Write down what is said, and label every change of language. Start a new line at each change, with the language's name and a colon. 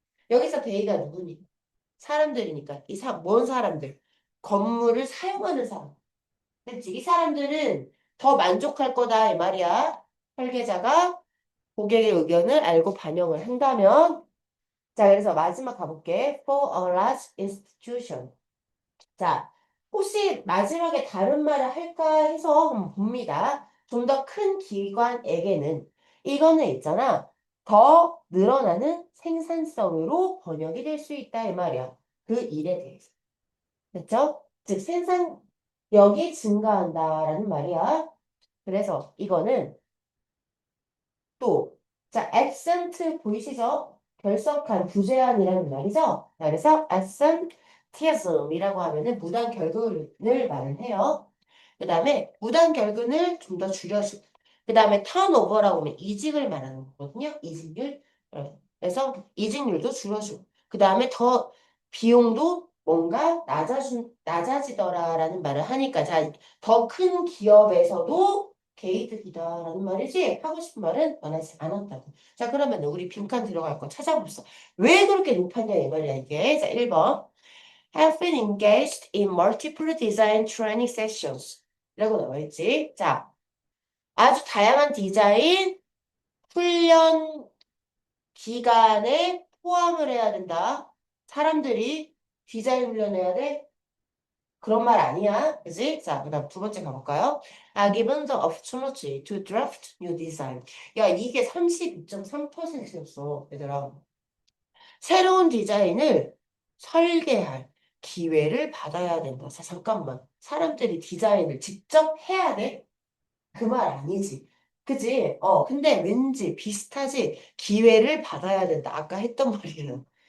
Korean: 여기서 베이가 누구니? 사람들이니까 뭔 사람들? 건물을 사용하는 사람. 그치? 이 사람들은 더 만족할 거다 이 말이야. 설계자가 고객의 의견을 알고 반영을 한다면 자 그래서 마지막 가볼게.
English: For a large institution.
Korean: 자 혹시 마지막에 다른 말을 할까 해서 한번 봅니다. 좀 더 큰 기관에게는 이거는 있잖아. 더 늘어나는 생산성으로 번역이 될 수 있다 이 말이야. 그 일에 대해서. 됐죠? 즉 생산력이 증가한다라는 말이야. 그래서 이거는 또 자, absent 보이시죠? 결석한, 부재한이라는 말이죠. 자, 그래서 absenteeism이라고 하면은 무단 결근을 말을 해요. 그 다음에 무단 결근을 좀 더 줄여주고, 그 다음에 턴오버라고 하면 이직을 말하는 거거든요. 이직률. 그래서 이직률도 줄여주고, 그 다음에 더 비용도 뭔가 낮아지더라라는 말을 하니까, 자, 더 큰 기업에서도 게이득이다라는 말이지, 하고 싶은 말은 원하지 않았다고. 자, 그러면 우리 빈칸 들어갈 거 찾아봅시다. 왜 그렇게 높았냐, 이 말이야, 이게. 자, 1번.
English: Have been engaged in multiple design training sessions.
Korean: 라고 나와 있지. 자, 아주 다양한 디자인 훈련 기간에 포함을 해야 된다. 사람들이 디자인 훈련해야 돼? 그런 말 아니야. 그지? 자, 그 다음 두 번째 가볼까요?
English: Are given the opportunity to draft new design.
Korean: 야, 이게 32.3%였어, 얘들아. 새로운 디자인을 설계할 기회를 받아야 된다. 자, 잠깐만. 사람들이 디자인을 직접 해야 돼? 그 말 아니지. 그지? 근데 왠지 비슷하지? 기회를 받아야 된다. 아까 했던 말이에요.